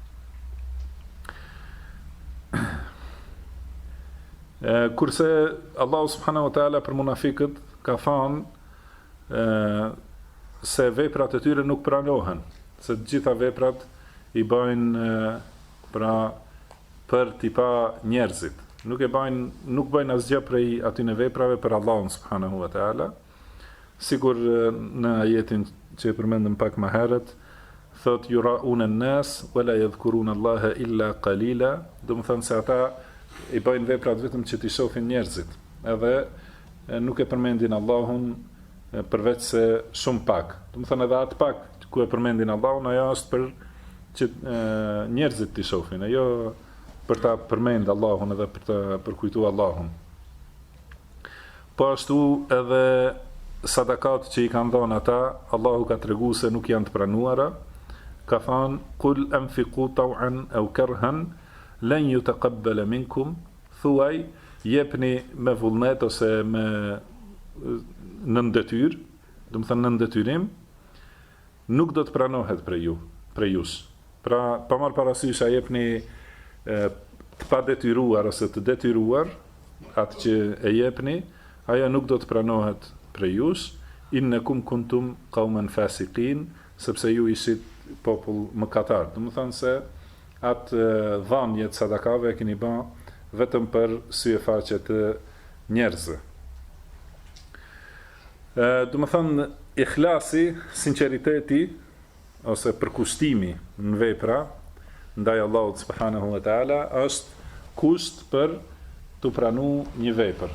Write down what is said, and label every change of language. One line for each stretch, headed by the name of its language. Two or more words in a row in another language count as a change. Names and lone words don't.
Albanian: Kurse Allahu
Arabic: سبحانه وتعالى
Albanian: për munafiqët ka thënë se veprat e tyre nuk pranohen, se të gjitha veprat i bëjnë pra për t'i pa njerëzit. Nuk bëjnë asgjë prej atyne veprave për Allahun
Arabic: سبحانه وتعالى.
Albanian: Sigur në ajetin që e përmendëm pak më herët, thot
Arabic: يراءون الناس ولا يذكرون الله إلا قليلا,
Albanian: do të thonë se ata i bëjnë veprat vetëm që t'i shohin njerëzit, edhe nuk e përmendin Allahun përveç se shumë pak. Do të thonë edhe atë pak ku e përmendin Allahun, ajo është për që njerëzit t'i shohin, ajo për ta përmend Allahun edhe për ta përkujtuar Allahun. Po ashtu edhe sadakat që i kanë dhënë ata, Allahu ka treguar se nuk janë të pranuara. Ka thënë
Arabic: قل أنفقوا طوعا أو كرها لن يتقبل منكم,
Albanian: thuaj jepni me vullnet ose me në detyrë, do të thënë në detyrim, nuk do të pranohet prej jush. Pra, pa marrë parasysh a jepni të pa detyruar ose të detyruar, atë që e jepni, ajo nuk do të pranohet prej jush,
Arabic: إنكم كنتم قوما فاسقين,
Albanian: sepse ju ishit popull mëkatar. Do të thonë se atë dhanje të sadakave e keni bën vetëm për sy e faqe të njerëzve. Do të thonë ikhlasi, sinqeriteti ose përkushtimi në vepra ndaj Allahut
Arabic: سبحانه وتعالى
Albanian: është kusht për të pranuar një vepër.